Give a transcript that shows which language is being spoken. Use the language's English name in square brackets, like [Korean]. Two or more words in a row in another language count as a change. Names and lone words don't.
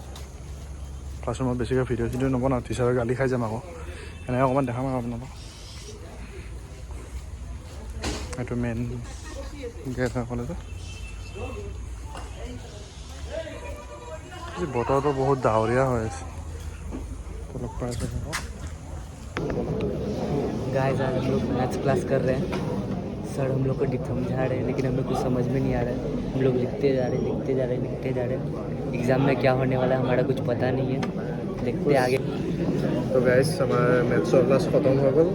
[Assamese] ক্লাছৰুমত বেছিকৈ ভিডিঅ' চিডিঅ' নবনাওঁ, টিচাৰে গালি খাই যাম আকৌ। এনেকৈ অকণমান দেখাম আৰু আপোনালোকক। এইটো [English] main gate [Assamese] হয় কলেজত। বতৰটো বহুত ডাৱৰীয়া হৈ আছে, লগ পাই আছোঁ আকৌ। [Hindi] गाइस आज हम लोग [English] maths class [Hindi] कर रहे हैं। सर हम लोग को समझा रहे हैं, लेकिन हमें कुछ समझ में नहीं आ रहा है। हम लोग लिखते जा रहे हैं। एग्ज़ाम में क्या होने वाला है हमारा कुछ पता नहीं है, देखते आगे। तो गाइस हमारा [English] maths class [Hindi] खत्म हो गल।